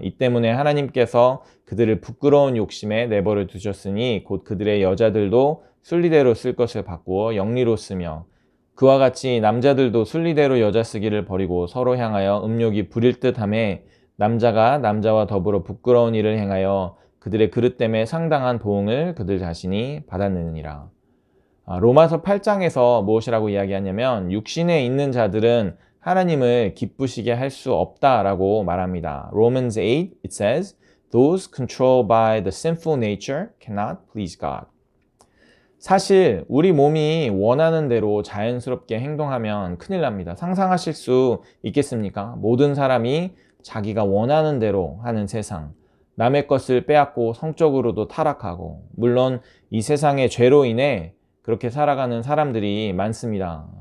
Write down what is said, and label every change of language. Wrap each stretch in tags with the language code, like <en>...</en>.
<ko>이 때문에 하나님께서 그들을 부끄러운 욕심에 내버려 두셨으니 곧 그들의 여자들도 순리대로 쓸 것을 바꾸어 영리로 쓰며, 그와 같이 남자들도 순리대로 여자 쓰기를 버리고 서로 향하여 음욕이 부릴 듯하매 남자가 남자와 더불어 부끄러운 일을 행하여 그들의 그릇됨에 상당한 보응을 그들 자신이 받았느니라. 로마서 8장에서 무엇이라고 이야기하냐면 육신에 있는 자들은 하나님을 기쁘시게 할 수 없다라고 말합니다.</ko> <en>Romans 8, it says, Those controlled by the sinful nature cannot please God.</en> <ko>사실 우리 몸이 원하는 대로 자연스럽게 행동하면 큰일 납니다. 상상하실 수 있겠습니까? 모든 사람이 자기가 원하는 대로 하는 세상, 남의 것을 빼앗고 성적으로도 타락하고, 물론 이 세상의 죄로 인해 그렇게 살아가는 사람들이 많습니다.</ko>